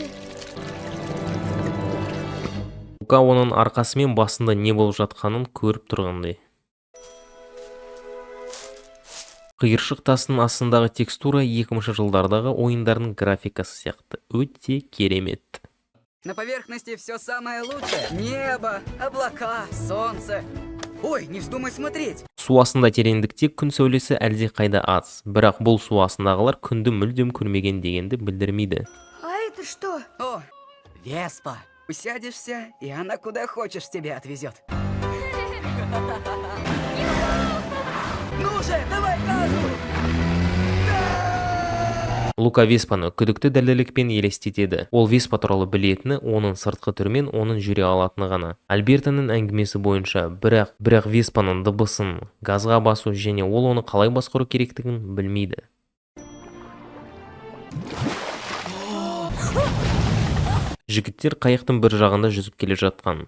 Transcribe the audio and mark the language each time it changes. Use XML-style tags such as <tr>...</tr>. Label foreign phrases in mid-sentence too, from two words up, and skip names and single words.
<kk>Лука оның арқасымен басында не болып жатқанын көріп тұрғандай. Қиыршық тастың астындағы текстура 2000 жылдардағы ойындардың графикасы сияқты. Өте керемет.</kk> <ru>На поверхности все самое лучшее. Небо, облака, солнце. Ой, не вздумай смотреть.</ru> <kk>Су астында тереңдікте күн сәулесі әлде қайда аз. Бірақ бұл су астындағылар күнді мүлдем көрмеген дегенді білдірмейді.</kk> <ru>А это что? О, Веспа. Усядешься, и она куда хочешь тебя отвезет. Ну же, давай газу!</ru> <kk>Лука Веспаны күдікті дәлелдікпен елестетеді. Ол Веспа туралы білетіні, оның сыртқы түрмен оның жүре алатыны ғана. Альбертоның әңгімесі бойынша, бірақ Веспаның дыбысын, газға басу және ол оны қалай басқару керектігін білмейді. Жігіттер қайықтың бір жағында жүзіп келе жатқан.</kk>